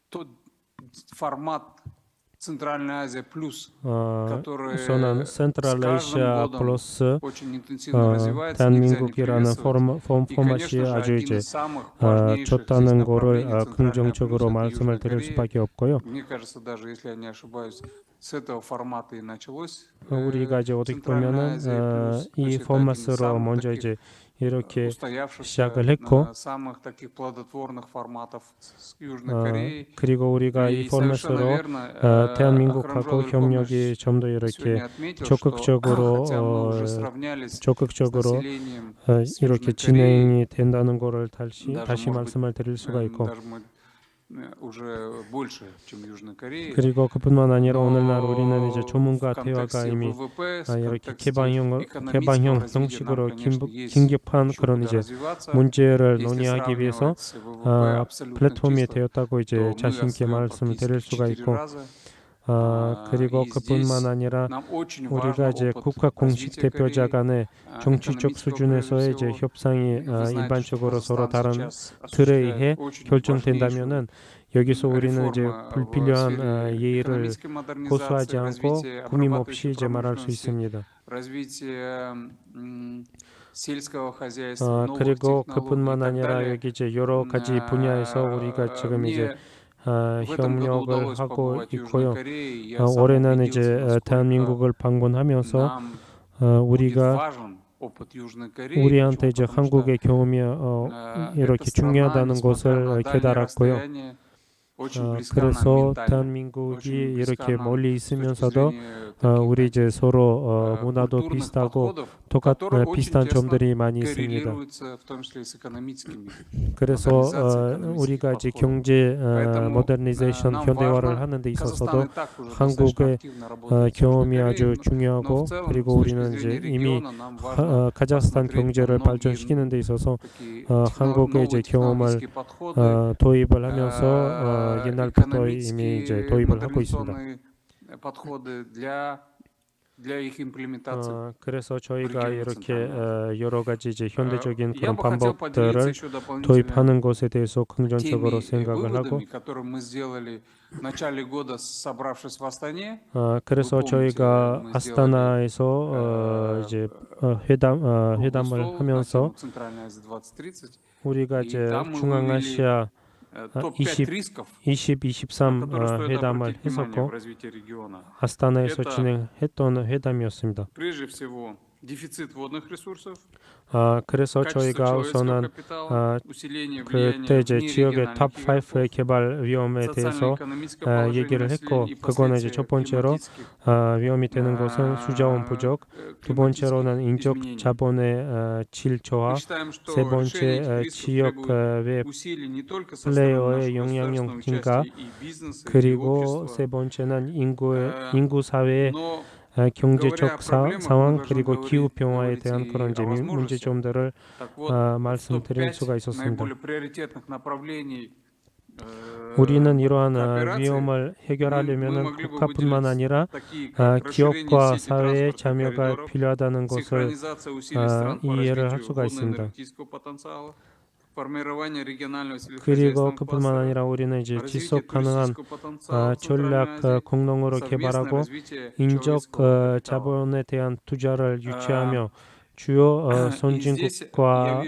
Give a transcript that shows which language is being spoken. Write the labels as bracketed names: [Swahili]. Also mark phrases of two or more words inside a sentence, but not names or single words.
[Korean] 우선은 센트럴아시아 플러스 대한민국이라는 포맷이 아주 이제 좋다는 거를 긍정적으로 말씀을 드릴 수밖에 없고요. 우리가 이제 어떻게 보면은 이 포맷으로 먼저 이제 이렇게 [Russian] устоявшихся [Korean] 시작을 했고 [Russian] самых таких плодотворных форматов с Южной Кореей. [Korean] 그리고 우리가 이 [Russian] И совершенно [Korean] 포맷으로 [Russian] верно, [Korean] 대한민국하고 [Russian] Ахрамжон [Korean] 협력이 좀 더 이렇게 [Russian] сегодня отметил, что [Korean] 적극적으로 [Russian] хотя мы уже сравнялись с [Korean] 적극적으로 [Russian] населением [Korean] 이렇게 [Russian] Южной Кореи, [Korean] 진행이 된다는 거를 다시 [Russian] даже, может быть, [Korean] 말씀을 드릴 수가 있고 [Russian] даже мы уже больше, чем Южной Кореи. [Korean] 그리고 그뿐만 아니라 오늘날 [Russian] Но [Korean] 우리는 이제 [Russian] в [Korean] 조문과 대화가 [Russian] контексте [Korean] 이미 [Russian] ВВП, в [Korean] 이렇게 [Russian] контексте [Korean] 개방형 [Russian] экономического развития [Korean] 형식으로 [Russian] нам, конечно, есть [Korean] 긴급한 [Russian] еще [Korean] 그런 [Russian] куда [Korean] 이제 [Russian] развиваться. [Korean] 문제를 [Russian] Если [Korean] 논의하기 위해서 [Russian] сравнивать с ВВП абсолютных [Korean] 플랫폼이 [Russian] числах, [Korean] 되었다고 이제 [Russian] то мы [Korean] 자신 있게 [Russian] отстаем [Korean] 말씀을 드릴 [Russian] практически [Korean] 수가 [Russian] 4 [Korean] 있고 [Russian] раза. [Korean] 그리고 [Russian] И [Korean] 그뿐만 [Russian] здесь [Korean] 아니라 [Russian] нам очень [Korean] 우리가 [Russian] важен [Korean] 이제 [Russian] опыт [Korean] 국가 공식 [Russian] развития [Korean] 대표자 [Russian] Кореи, [Korean] 간의 정치적 [Russian] экономического [Korean] 수준에서의 [Russian] прежде [Korean] 이제 [Russian] всего. [Korean] 협상이 [Russian] Вы знаете, что [Korean] 일반적으로 서로 [Russian] Казахстан [Korean] 다른 [Russian] сейчас [Korean] 틀에 [Russian] осуществляет [Korean] 의해 [Russian] очень [Korean] 결정된다면은 여기서 우리는 이제 [Russian] реформа в [Korean] 불필요한 [Russian] сфере [Korean] 예의를 [Russian] экономической [Korean] 고수하지 [Russian] модернизации, [Korean] 않고 [Russian] развития [Korean] 구김 없이 [Russian] обрабатывающей [Korean] 이제 말할 수 [Russian] промышленности, [Korean] 있습니다. [Russian] развития сельского хозяйства, новых [Korean] 그리고 [Russian] технологий и [Korean] 그뿐만 [Russian] так [Korean] 아니라 [Russian] далее. [Korean] 여기 이제 여러 가지 분야에서 우리가 지금 이제 [Russian] Мне в этом году [Korean] 협력을 [Russian] удалось [Korean] 하고 [Russian] побывать в Южной [Korean] 있고요. [Russian] Корее, и я сам [Korean] 올해는 [Russian] убедился, [Korean] 이제 [Russian] насколько [Korean] 대한민국을 방문하면서 [Russian] нам будет [Korean] 우리가 [Russian] важен опыт Южной Кореи. [Korean] 우리한테 이제 [Russian] Почему? Потому что [Korean] 한국의 경험이 이렇게 [Russian] эта страна, [Korean] 중요하다는 [Russian] несмотря [Korean] 것을 [Russian] на дальнее [Korean] 깨달았고요. [Russian] расстояние, очень близка нам [Korean] 그래서 [Russian] ментально. [Korean] 대한민국이 [Russian] очень близка [Korean] 이렇게 [Russian] нам [Korean] 멀리 [Russian] с точки [Korean] 있으면서도 [Russian] зрения таких, [Korean] 우리 이제 서로 문화도 [Russian] культурных [Korean] 비슷하고 [Russian] подходов, [Korean] 똑같 [Russian] которые очень [Korean] 비슷한 [Russian] тесно [Korean] 점들이 많이 있습니다. [Russian] коррелируются, в том числе и с экономическими [Korean] 그래서 [Russian] модернизацией экономических [Korean] 우리가 이제 [Russian] подходов. [Korean] 경제 [Russian] Поэтому, [Korean] 모더니제이션 [Russian] нам [Korean] 현대화를 [Russian] важно, [Korean] 하는 데 [Russian] Казахстан [Korean] 있어서도 [Russian] и так уже достаточно [Korean] 한국의 [Russian] активно работает с [Korean] 경험이 [Russian] Южной [Korean] 아주 [Russian] Кореей, но [Korean] 중요하고 [Russian] в целом, [Korean] 그리고 [Russian] с точки [Korean] 우리는 [Russian] зрения [Korean] 이제 이미 [Russian] региона, нам важно [Korean] 카자흐스탄 [Russian] посмотреть на [Korean] 경제를 [Russian] многие [Korean] 발전시키는 데 있어서 [Russian] такие [Korean] 한국의 이제 [Russian] новые [Korean] 경험을 [Russian] технологические подходы, [Korean] 도입을 하면서 옛날부터 이미 이제 도입을 하고 있습니다. [Russian] модернизационные подходы для их имплементации. [Korean] 그래서 저희가 그렇게 이렇게 하겠습니다. 여러 가지 이제 현대적인 [Russian] Я [Korean] 그런 [Russian] бы хотел [Korean] 방법들을 [Russian] поделиться еще дополнительно [Korean] 도입하는 것에 대해서 [Russian] теми [Korean] 긍정적으로 생각을 하고 [Russian] выводами, которые мы сделали в начале года, собравшись в Астане. [Korean] 그래서 [Russian] Вы помните, [Korean] 저희가 [Russian] мы [Korean] 아스타나에서 이제 [Russian] круглый [Korean] 회담을 [Russian] стол на [Korean] 하면서 [Russian] тему Центральная Азия 2030. [Korean] 우리가 [Russian] И [Korean] 이제 [Russian] там мы [Korean] 중앙아시아 [Russian] топ-5 [Korean] 20, [Russian] рисков, [Korean] 23 [Russian] на которые стоит [Korean] 회담을 [Russian] обратить внимание [Korean] 했었고 [Russian] в развитии региона. [Korean] 아스타나에서 [Russian] Это [Korean] 진행했던 회담이었습니다. [Russian] прежде всего дефицит водных ресурсов, [Korean] 그래서 [Russian] качество [Korean] 저희가 [Russian] человеческого [Korean] 우선은 [Russian] капитала, усиление [Korean] 그때 [Russian] влияния [Korean] 이제 지역의 [Russian] внерегиональных [Korean] 탑 5의 [Russian] игроков, [Korean] 개발 위험에 대해서 [Russian] социально-экономическое положение [Korean] 얘기를 했고 [Russian] населения и [Korean] 그거는 이제 첫 [Russian] последствия [Korean] 번째로 [Russian] климатических [Korean] 위험이 되는 것은 수자원 부족, 두 번째로는 인적 [Russian] изменений. [Korean] 자본의 질 저하, [Russian] Мы считаем, что [Korean] 세 [Russian] решение [Korean] 번째 [Russian] этих рисков [Korean] 지역 [Russian] требует [Korean] 외 [Russian] усилий не только со стороны [Korean] 플레이어의 [Russian] нашего [Korean] 영향력 [Russian] государственного [Korean] 증가, [Russian] участия и бизнеса, и [Korean] 그리고 [Russian] общества, [Korean] 세 번째는 인구 사회의 [Russian] но [Korean] 경제적 상황 그리고 기후 변화에 [Russian] говорить [Korean] 대한 [Russian] и [Korean] 그런 이제 [Russian] о возможностях. [Korean] 문제점들을 [Russian] так вот, в [Korean] 말씀드릴 [Russian] топ-5 [Korean] 수가 있었습니다. [Russian] наиболее приоритетных направлений [Korean] 우리는 이러한 [Russian] кооперации [Korean] 위험을 [Russian] мы [Korean] 해결하려면 [Russian] могли бы [Korean] 국가뿐만 [Russian] выделить [Korean] 아니라 [Russian] такие, как расширение [Korean] 기업과 [Russian] сети [Korean] 사회의 [Russian] транспортных [Korean] 참여가 [Russian] коридоров, [Korean] 필요하다는 것을 [Russian] синхронизация усилий стран по [Korean] 이해를 할 [Russian] развитию [Korean] 수가 있습니다. [Russian] водно-энергетического потенциала, формирование регионального [Korean] 그리고 [Russian] сельскохозяйственного [Korean] 그뿐만 [Russian] кластера, [Korean] 아니라 우리는 이제 [Russian] развитие [Korean] 지속 가능한 [Russian] туристического потенциала [Korean] 전략 [Russian] Центральной Азии, [Korean] 공동으로 [Russian] совместное [Korean] 개발하고 [Russian] развитие [Korean] 인적 [Russian] человеческого капитала. [Korean] 자본에 대한 투자를 유치하며 주요 [Russian] И здесь я [Korean] 선진국과